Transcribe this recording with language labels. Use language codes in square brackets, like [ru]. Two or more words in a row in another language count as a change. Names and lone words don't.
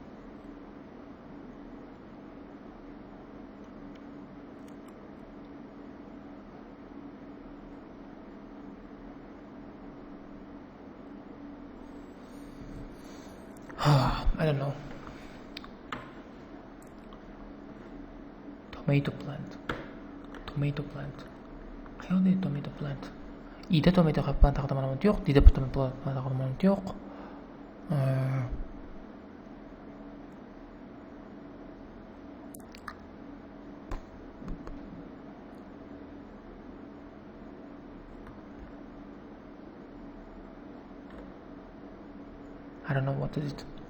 [en] I don't know. Tomato plant. Tomato plant. Qayerda tomato plant? [uz] Ida [en] tomato plant [uz] haqida ma'lumot yo'q. Dida [en] tomato plant [uz] haqida ma'lumot yo'q. [en] I don't know what is it.